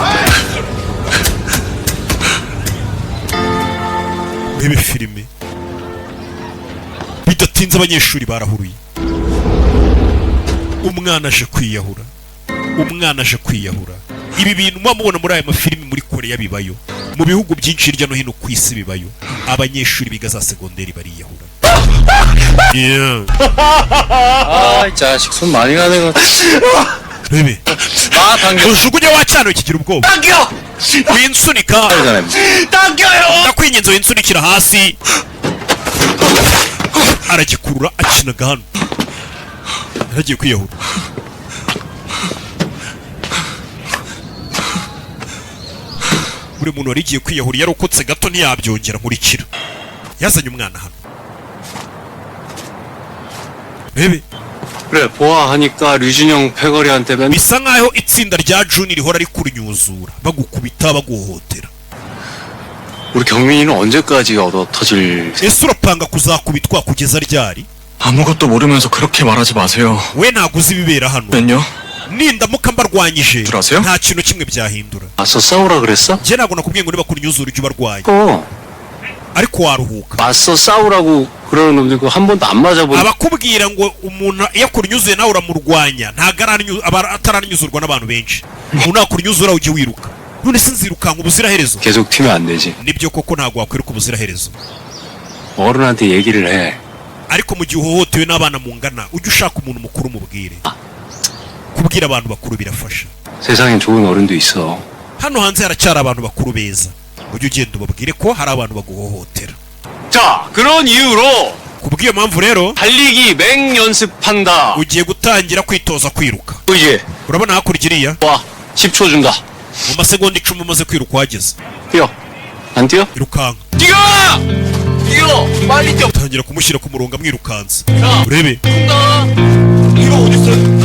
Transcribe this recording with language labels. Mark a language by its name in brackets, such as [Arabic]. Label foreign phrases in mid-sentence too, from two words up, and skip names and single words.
[Kinyarwanda] urebe filime bidatinze abanyeshuri barahuruye umwana aje kwiyahura ibi bintu mubona muri aya mafilimi muri Korea bibayo mu bihugu byinshi hirya no hino ku isi bibayo abanyeshuri biga za segonderi bariyahura [Korean] 아, 이 자식 손 많이 가네. [Kinyarwanda] bebe [Korean] 아, 당겨. [Kinyarwanda] ujugunye wacana kigira ubwoba winsunika ndakwinginze winsunikira hasi aragikurura akinaga hano yaragiye kwiyahura buri muntu wari igiye kwiyahura yarokotse gato ntiyabyongera nkurikira yazanye umwana hano bebe [Korean] 그래, 보아하니까 류진영 패거리한테 맨 [Kinyarwanda] bisa nkaho itsinda rya Juni rihora rikunyuzura bagukubita baguhohotera [Korean] 우리 경민이는 언제까지 얻어 터질 [Kinyarwanda] ese urapanga kuzakubitwa kugeza ryari [Korean] 아무것도 모르면서 그렇게 말하지 마세요. [Kinyarwanda] we ntago uzi ibibera hano [Korean] 면요? [Kinyarwanda] nindamuka mbarwanyije Turaseo? nta kintu kimwe byahindura [Korean] 맞서 싸우라 그랬어? [Kinyarwanda] njye ntabwo nakubwiye ngo niba kunyuzura ujye ubarwanya ariko waruhuka [Korean] 맞서 싸우라고 그러는 놈들 그거 한 번도 안 맞아본 [Kinyarwanda] abakubwira ngo umuntu iyo akunyuzuye nawe uramurwanya ntago ataranyuzurwa n'abantu benshi umuntu nakunyuzura ujye wiruka none se nzirukanka ubuziraherezo [Korean] 계속 튀면 안 되지. [Kinyarwanda] nibyo koko ntago wakwiruka ubuziraherezo [Korean] 어른한테 얘기를 해. [Kinyarwanda] ariko mu gihe uhohotewe n'abana mungana ujye ushaka umuntu mukuru umubwire kubwira abantu bakuru birafasha [Korean] 세상엔 좋은 어른도 있어. [Kinyarwanda] hano hanze haracyari abantu bakuru beza ujye ugenda ubabwire ko hari abantu baguhohotera [Korean] 자, 그런 이유로 [Kinyarwanda] kubw'iyo mpamvu rero [Korean] 달리기 맹 연습한다. [Kinyarwanda] ugiye gutangira kwitoza kwiruka [Korean] 이제 [Kinyarwanda] urabona hakurya iriya [Korean] 와, 10초 준다. [Kinyarwanda] mu masegonda 10 umaze kwiruka wageze [Korean] 뛰어. 안 뛰어? [Kinyarwanda] irukanka [Korean] 뛰어! 뛰어! 빨리 뛰어. [Kinyarwanda] utangira kumushyira ku murongo amwirukansa urebe [Korean] 뛰어! 이거 어딨어?